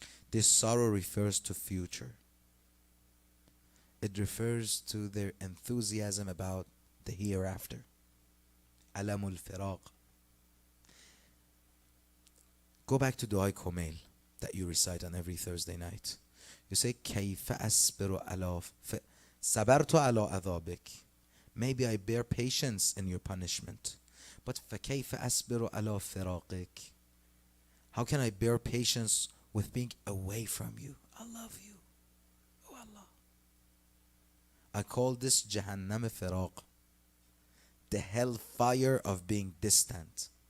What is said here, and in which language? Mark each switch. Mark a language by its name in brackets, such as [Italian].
[English] This sorrow refers to future. It refers to their enthusiasm about the hereafter. Alamul firaq. Go back to Dua Kumail that you recite on every Thursday night. [Arabic] You say, كيف أصبر على صبرت على عذابك. [English] Maybe I bear patience in your punishment. But [Arabic] فكيف أصبر على فراقك. [English] How can I bear patience with being away from you? I love you. Oh Allah. I call this Jahannam firaq, the hellfire of being distant.